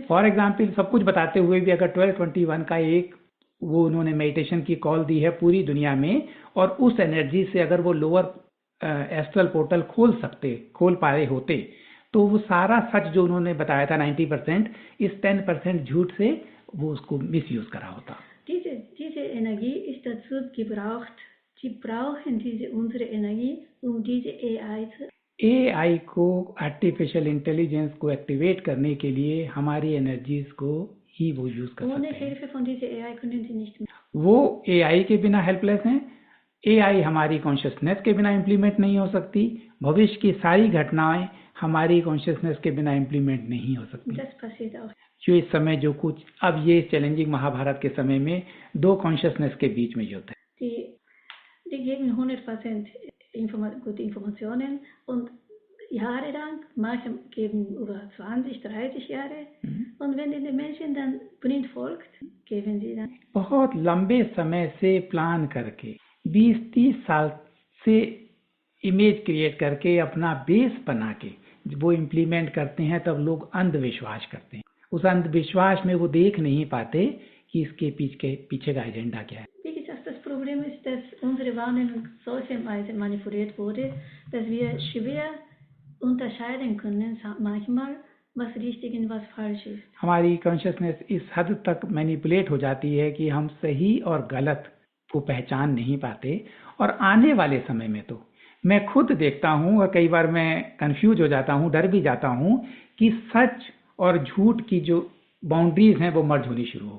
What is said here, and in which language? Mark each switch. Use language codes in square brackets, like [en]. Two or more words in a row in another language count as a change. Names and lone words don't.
[en] for example, [hi] सब कुछ बताते हुए भी अगर 1221 का एक वो उन्होंने मेडिटेशन की कॉल दी है पूरी दुनिया में, और उस एनर्जी से अगर वो [en] lower astral portal [hi] खोल पाए होते, तो वो सारा सच जो उन्होंने बताया था 90%, इस 10% झूठ से वो उसको मिसयूज करा होता। [de] Diese Energie ist dazu gebraucht. Sie brauchen unsere Energie, diese AI zu. [hi] AI को, [en] artificial intelligence [hi] को एक्टिवेट करने के लिए हमारी एनर्जीज को ही वो यूज कर सकते हैं। [de] Hilfe von dieser AI können sie nicht mehr. [hi] वो AI के बिना हेल्पलेस हैं। AI हमारी कॉन्शियसनेस के बिना इम्प्लीमेंट नहीं हो सकती। भविष्य की सारी घटनाएं हमारी कॉन्शियसनेस के बिना इम्प्लीमेंट नहीं हो सकती। [de] Das passiert auch. [hi] जो इस समय जो कुछ अब ये चैलेंजिंग महाभारत के समय में दो कॉन्शियसनेस के बीच में युद्ध है। [de] Die geben 100% gute Informationen und jahrelang, manche geben über 20, 30 Jahre. Und wenn den Menschen dann blind folgt, geben sie dann. [hi] बहुत लंबे समय से प्लान करके 20-30 साल से [en] image create [hi] करके अपना बेस बना के वो इम्प्लीमेंट करते हैं, तब लोग अंधविश्वास करते हैं। उस अंधविश्वास में वो देख नहीं पाते कि इसके पीछे का एजेंडा क्या है। [de] Wie gesagt, das Problem ist, dass unsere Wahrnehmung solche Weise manipuliert wurde, dass wir schwer unterscheiden können manchmal, was richtig und was falsch ist. [hi] हमारी कॉन्शियसनेस इस हद तक मैनिपुलेट हो जाती है कि हम सही और गलत को पहचान नहीं पाते। और आने वाले समय में तो मैं खुद देखता हूँ और कई बार मैं कंफ्यूज हो जाता हूँ, डर भी जाता हूँ कि सच और झूठ की जो बाउंड्रीज हैं वो मर्ज होनी शुरू हो।